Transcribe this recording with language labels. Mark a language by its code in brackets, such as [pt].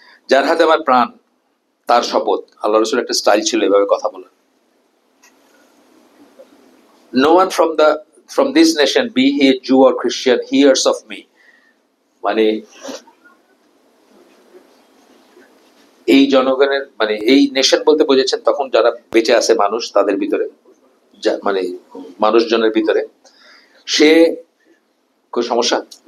[bn] যার হাতে আমার প্রাণ তার শপথ। আল্লাহ রাসূলের একটা স্টাইল ছিল এভাবে কথা বলার। [en] No one from this nation, be he Jew or Christian, hears of me. [bn] মানে এই জনগণের, মানে এই নেশন বলতে বোঝাচ্ছেন তখন যারা বেঁচে আছে মানুষ, তাদের ভিতরে, মানে মানুষজনের ভিতরে, সে কোন সমস্যা,